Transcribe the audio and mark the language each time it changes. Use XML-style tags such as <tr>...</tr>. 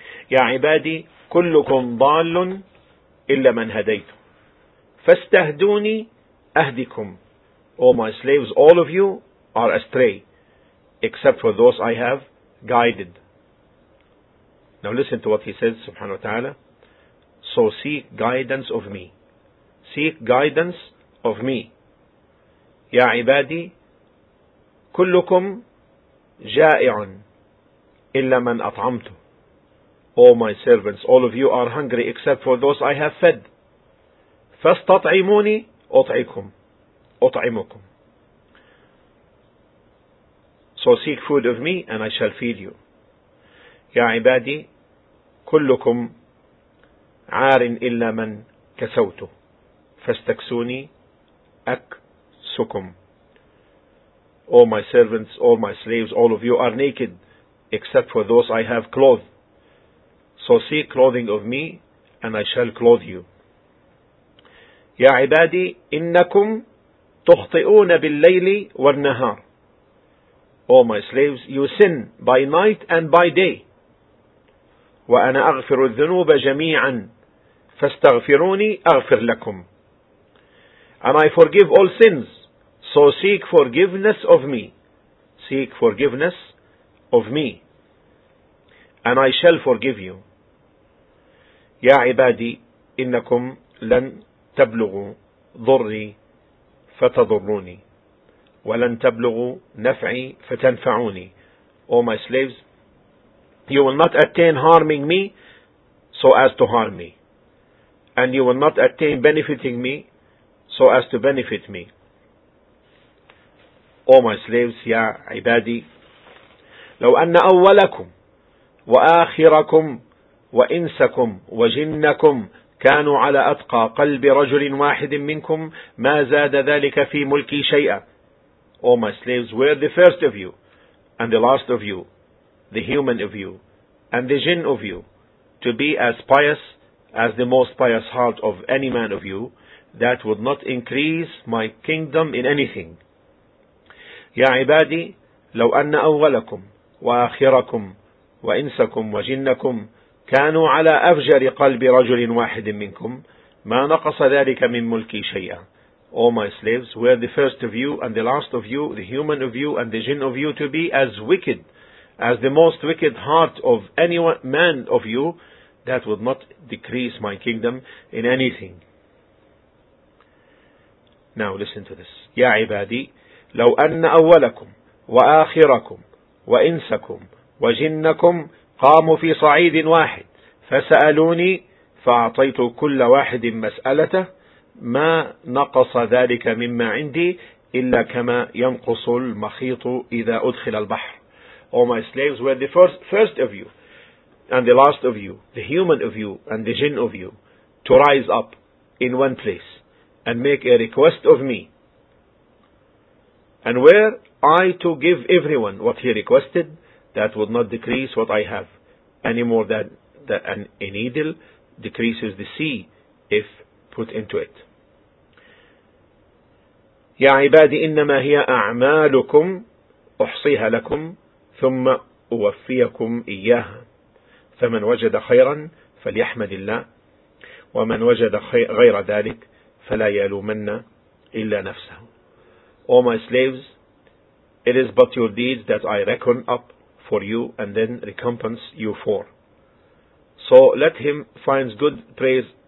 <ar>يا عبادي كلكم ضال إلا من هديت فاستهدوني أهدكم.</ar> <en>O my slaves, all of you are astray except for those I have guided. Now listen to what he says,</en> <ar>subhanahu wa ta'ala.</ar> <en>So seek guidance of me. Seek guidance of me.</en> <ar>Ya ibadi, kullukum ja'i'un illa man at'amtu.</ar> <en>O my servants, all of you are hungry except for those I have fed.</en> <ar>Fastat'imuni ut'ikum, ut'imukum.</ar> <en>So seek food of me and I shall feed you.</en> <ar>Ya ibadi, كلكم عار إلا من كسوته فاستكسوني أكسكم.</ar> <en>All my servants, all my slaves, all of you are naked except for those I have clothed. So seek clothing of me and I shall clothe you.</en> <ar>يا عبادي إنكم تخطئون بالليل والنهار.</ar> <en>All my slaves, you sin by night and by day.</en> <ar>وأنا أغفر الذنوب جميعا فاستغفروني أغفر لكم.</ar> <en>And I forgive all sins, so seek forgiveness of me. Seek forgiveness of me. And I shall forgive you.</en> <ar>يا عبادي إنكم لن تبلغوا ضري فتضروني ولن تبلغوا نفعي فتنفعوني.</ar> <en>O my slaves, you will not attain harming me so as to harm me. And you will not attain benefiting me so as to benefit me. O my slaves,</en> <ar>يا عبادي لو أن أولكم وآخركم وإنسكم وجنكم كانوا على أتقى قلب رجل واحد منكم ما زاد ذلك في ملكي شيئا.</ar> <en>O my slaves, were the first of you and the last of you, the human of you and the jinn of you, to be as pious as the most pious heart of any man of you, that would not increase my kingdom in anything.</en> <ar>يا عبادي لو أن أولكم وآخركم وإنسكم وجنكم كانوا على أفجر قلب رجل واحد منكم ما نقص ذلك من ملكي شيئا.</ar> <en>O my slaves, were the first of you and the last of you, the human of you and the jinn of you, to be as wicked as the most wicked heart of any man of you, that would not decrease my kingdom in anything. Now listen to this.</en> <ar>يا عبادي لو أن أولكم وآخركم وإنسكم وجنكم قاموا في صعيد واحد فسألوني فأعطيت كل واحد مسألته ما نقص ذلك مما عندي إلا كما ينقص المخيط إذا أدخل البحر.</ar> <en>O my slaves, were the first of you and the last of you, the human of you and the jinn of you, to rise up in one place and make a request of me. And were I to give everyone what he requested, that would not decrease what I have any more than a needle decreases the sea if put into it.</en> <ar>يا عبادي إنما هي أعمالكم أحصيها لكم ثم أوفيكم إياها فمن وجد خيرا فليحمد الله ومن وجد غير ذلك فلا يلومن إلا نفسه.</ar> <en>O my slaves, it is but your deeds that I reckon up for you and then recompense you for. So let him find good praise</en>